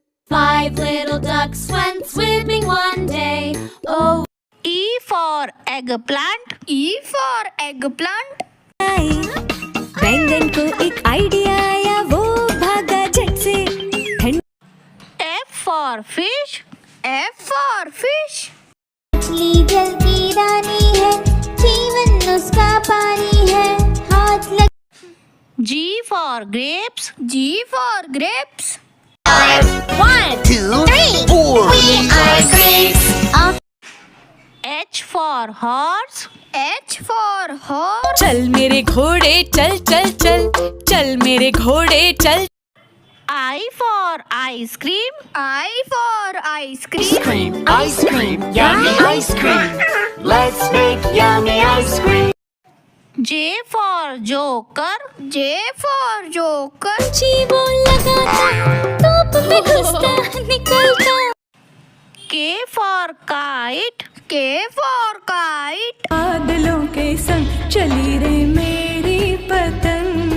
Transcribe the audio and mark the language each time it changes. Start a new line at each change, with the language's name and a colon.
English: 5 little ducks went swimming one day. Oh, E for eggplant. E for eggplant.
Hindi: बैंगन को एक idea आया, वो भागा झट से.
English: F for fish. F for fish.
Hindi: मछली जल की रानी है, जीवन उसका पानी है. हाथ लग.
English: G for grapes. G for grapes. 1, 2, 3, 4. We are grapes. H for horse. H for horse.
Hindi: चल मेरे घोड़े चल चल चल, चल मेरे घोड़े चल.
English: I for ice cream. I for ice cream. Ice cream, yummy ice cream. Let's make yummy ice cream. J for joker. J for joker.
Hindi: जी वो लगाता, टोप में घुसता निकलता.
English: K for kite. K for kite.
Hindi: बादलों के संग चली रे मेरी पतंग.